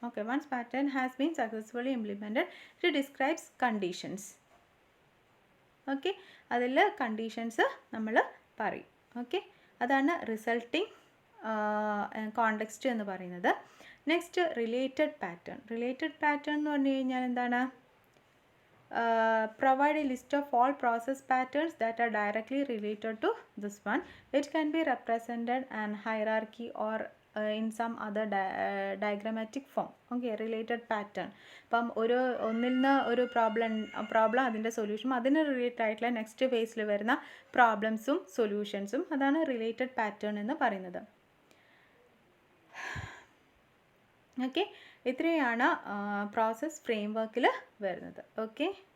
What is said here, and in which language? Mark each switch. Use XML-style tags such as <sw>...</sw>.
<en>Okay, once pattern has been successfully implemented it describes conditions.</en> <ml>Okay, അതിൽ conditions നമ്മൾ പറയും. Okay, അതാണ് resulting context എന്ന് പറയുന്നത്. Next related pattern. Related pattern എന്ന് പറഞ്ഞു കഴിഞ്ഞാൽ എന്താണ്?</ml> <en>Provide a list of all process patterns that are directly related to this one. It can be represented in hierarchy or in some other diagrammatic form. Okay, related pattern.</en> <ml>അപ്പം ഒന്നിൽ നിന്ന് ഒരു problem അതിൻ്റെ സൊല്യൂഷനും അതിന് റിലേറ്റഡ് ആയിട്ടുള്ള next ഫേസിൽ വരുന്ന പ്രോബ്ലംസും സൊല്യൂഷൻസും, അതാണ് റിലേറ്റഡ് പാറ്റേൺ എന്ന് പറയുന്നത്. ഓക്കെ, ഇത്രയാണ് പ്രോസസ് ഫ്രെയിം വർക്കിൽ വരുന്നത്. ഓക്കെ.</ml>